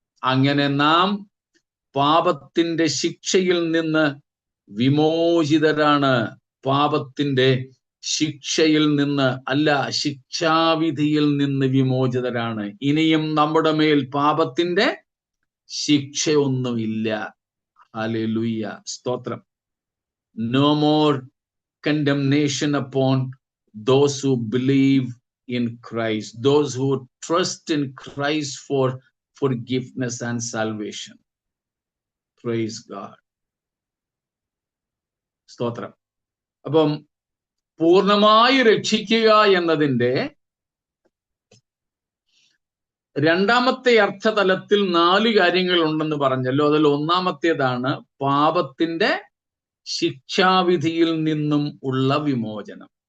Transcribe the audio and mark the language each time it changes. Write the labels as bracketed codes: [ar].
[ml] അങ്ങനെ നാം പാപത്തിന്റെ ശിക്ഷയിൽ നിന്ന് വിമോചിതരാണ്. പാപത്തിന്റെ ശിക്ഷയിൽ നിന്ന് അല്ല, ശിക്ഷാവിധിയിൽ നിന്ന് വിമോചിതരാണ്. ഇനിയും നമ്മുടെ മേൽ പാപത്തിന്റെ ശിക്ഷയൊന്നുമില്ല. ഹല്ലേലൂയ, സ്തോത്രം. [en] No more condemnation upon those who believe in Christ, those who trust in Christ for forgiveness and salvation. Praise God. [ml] സ്തോത്രം. അപ്പം പൂർണ്ണമായി രക്ഷിക്കുക എന്നതിൻ്റെ രണ്ടാമത്തെ അർത്ഥതലത്തിൽ 4 കാര്യങ്ങൾ ഉണ്ടെന്ന് പറഞ്ഞല്ലോ. അതിൽ ഒന്നാമത്തേതാണ് പാപത്തിന്റെ ശിക്ഷാവിധിയിൽ നിന്നും ഉള്ള വിമോചനം.